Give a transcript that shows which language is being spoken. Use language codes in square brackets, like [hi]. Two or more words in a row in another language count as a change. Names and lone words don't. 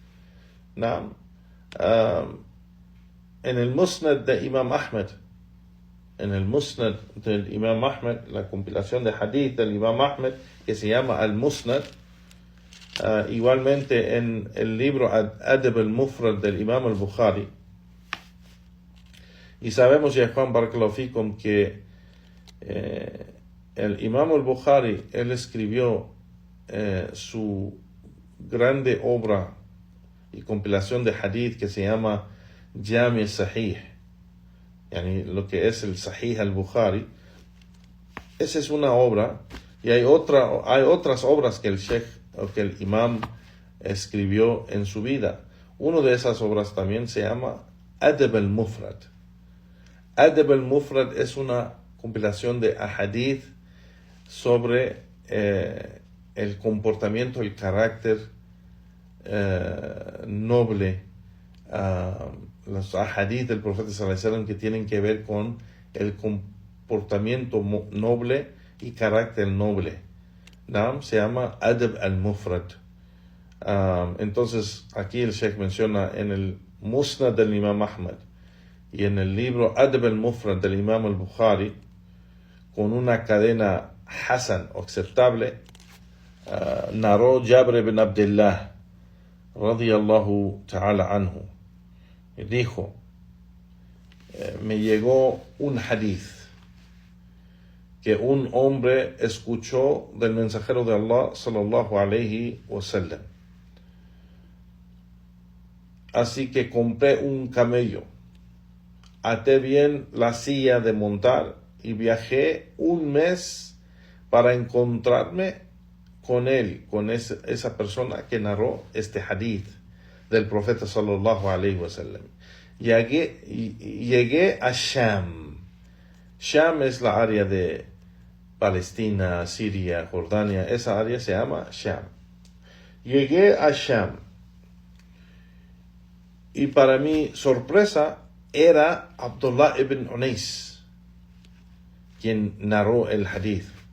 [es] En el Musnad de Imam Ahmed, la compilación de hadith del Imam Ahmed, que se llama Al-Musnad, igualmente en el libro Adab al-Mufrad del Imam al-Bukhari. Y sabemos, ya Juan [ar] بارك الله فيكم, [es] que el Imam al-Bukhari, él escribió su grande obra y compilación de hadith que se llama Jami Sahih, yani lo que es el Sahih al-Bukhari. Esa es una obra, y hay otras obras que el Sheikh o que el Imam escribió en su vida. Una de esas obras también se llama Adab al-Mufrad. Adab al-Mufrad es una compilación de ahadith sobre el comportamiento, el carácter noble, los ahadith del profeta [ar] صلى الله عليه وسلم [es] que tienen que ver con el comportamiento noble y carácter noble. ¿No? Se llama Adab al-Mufrad. Entonces aquí el Sheikh menciona en el Musnad del Imam Ahmad y en el libro Adab al-Mufrad del Imam al-Bukhari, con una cadena hasan o aceptable, narró Jabir ibn Abdullah [ar] رضي الله تعالى عنه, [es] y dijo: me llegó un hadith que un hombre escuchó del mensajero de Allah [ar] صلى الله عليه وسلم. [es] Así que compré un camello, até bien la silla de montar y viajé un mes para encontrarme con él, con esa persona que narró este hadith del profeta [ar] صلى الله عليه وسلم. [es] Llegué a Sham. Sham es la área de Palestina, Siria, Jordania. Esa área se llama Sham. Llegué a Sham y para mi sorpresa era Abdullah ibn Unais quien narró el hadith.